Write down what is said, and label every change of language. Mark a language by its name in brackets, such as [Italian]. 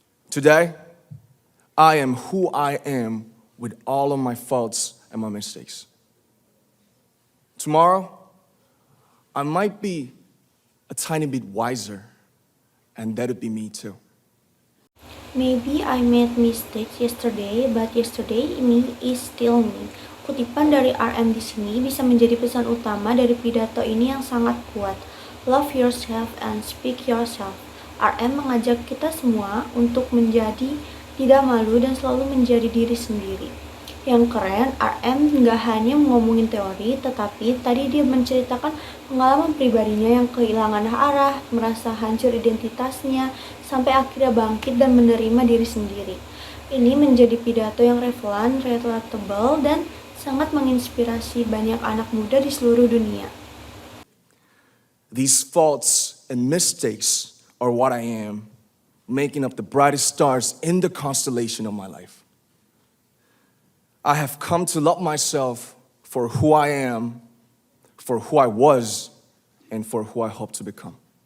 [English] Today, I am who I am with all of my faults and my mistakes. Tomorrow, I might be a tiny bit wiser, and that'd be me too. Maybe I made mistakes yesterday, but yesterday me is still me. [Indonesian] Kutipan dari RM di sini bisa menjadi pesan utama dari pidato ini yang sangat kuat. [English] Love yourself and speak yourself. [Indonesian] RM mengajak kita semua untuk menjadi tidak malu dan selalu menjadi diri sendiri. Yang keren, RM nggak hanya ngomongin teori, tetapi tadi dia menceritakan pengalaman pribadinya yang kehilangan arah, merasa hancur identitasnya, sampai akhirnya bangkit dan menerima diri sendiri. Ini menjadi pidato yang relevan, relatable, dan sangat menginspirasi banyak anak muda di seluruh dunia. [English] These faults and mistakes are what I am, making up the brightest stars in the constellation of my life. I have come to love myself for who I am, for who I was, and for who I hope to become.